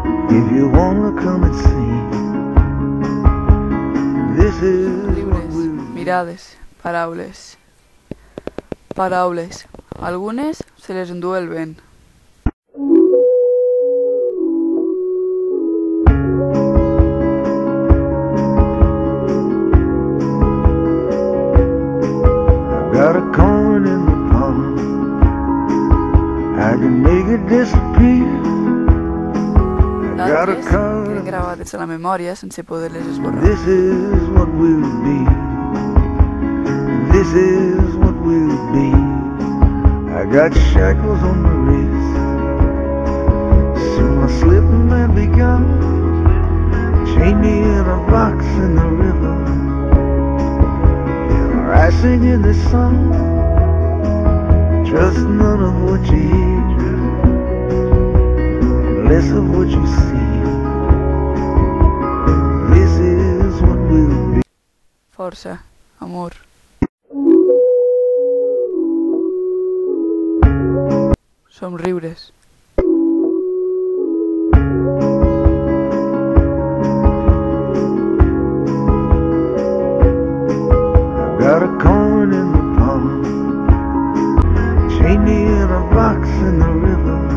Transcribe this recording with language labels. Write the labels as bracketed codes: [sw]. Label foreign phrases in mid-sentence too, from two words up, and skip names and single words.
[en] If you wanna come and see, this is what [ca] Llibres, [en] we'll [ca] mirades, paraules. Paraules. Algunes se les endú el vent. [en] got a coin in the palm, I can make it disappear. I got a [ca] D'altres [en] card. [ca] queden gravades a la memòria sense poder-les esborrar. [en] This is what we'll be. This is what we'll be. I got shackles on my wrist. Soon my slipping man be gone. Chain me in a box in the river. And I sing in this song. Trust none of what you hear, and less of what you see. This is what we'll be. [ca] Força, amor. Somriures. [en] I've got a coin in the palm, chain me in a box in the river.